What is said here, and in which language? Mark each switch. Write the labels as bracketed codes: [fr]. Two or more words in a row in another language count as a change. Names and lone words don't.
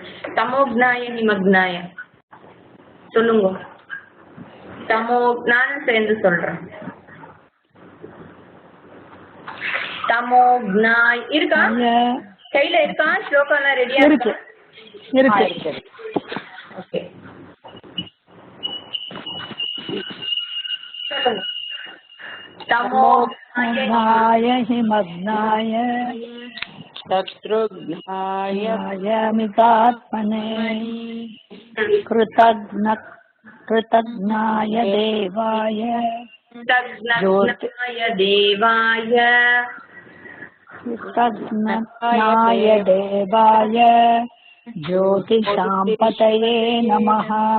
[sa] तमोघ्नाय निमग्नाय சொல்லுங்க. [ta] நானும் சேர்ந்து சொல்றேன். தமோக்னாய் இருக்கா? கையில இருக்கா? ஸ்லோகம் எல்லாம் ரெடியா இருக்கு? இருக்கு. ஓகே. [sa] तमोघ्नाय हिमग्नाय शत्रुघ्नाय मितात्मने कृतज्ञाय देवाय ज्योतिषांपतये नमः.